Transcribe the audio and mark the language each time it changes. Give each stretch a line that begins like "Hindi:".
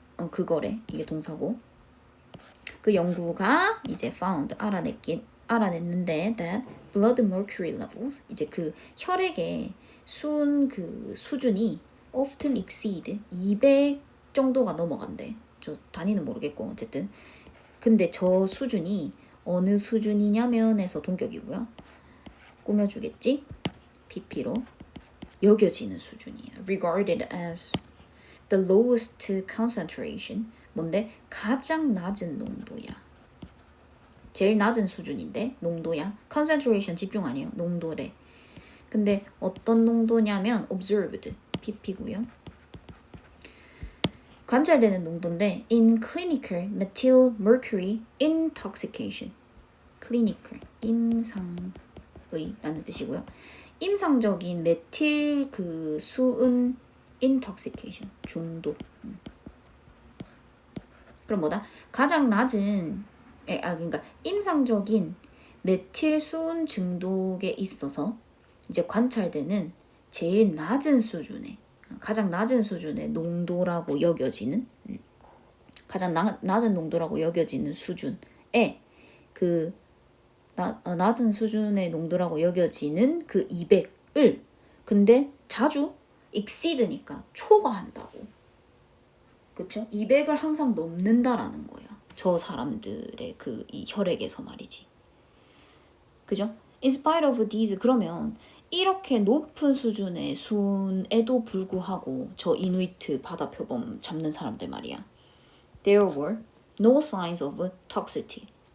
Korean: 그거래 이게 동사고 그 연구가 이제 found 알아냈는데
English: that blood mercury levels
Korean: 이제 그 혈액의 수은 그 수준이
English: often exceed
Korean: 200 정도가 넘어간대. 저 단위는 모르겠고 어쨌든 근데 저 수준이 어느 수준이냐면에서 동격이고요. 꾸며주겠지? PP로 여겨지는 수준이야.
English: regarded as the lowest concentration
Korean: 뭔데? 가장 낮은 농도야. 제일 낮은 수준인데 농도야. concentration 집중 아니에요. 농도래. 근데 어떤 농도냐면 observed, pp고요. 관찰되는 농도인데
English: in clinical methyl mercury intoxication.
Korean: clinical, 임상의라는 뜻이고요. 임상적인 메틸 그 수은 intoxication, 중독. 그럼 뭐다? 가장 낮은 그러니까 임상적인 메틸 수은 중독에 있어서 이제 관찰되는 제일 낮은 수준의 가장 낮은 수준의 농도라고 여겨지는 가장 낮은 농도라고 여겨지는 수준에 그 낮은 수준의 농도라고 여겨지는 그 200을 근데 자주 exceed니까 초과한다고. 그쵸? 200을 항상 넘는다라는 거야. 저 사람들의 그 이 혈액에서 말이지. 그죠?
English: In spite of these
Korean: 그러면 이렇게 높은 수준의 순에도 불구하고 저 이누이트 바다 표범 잡는 사람들 말이야.
English: There were no signs of toxicity.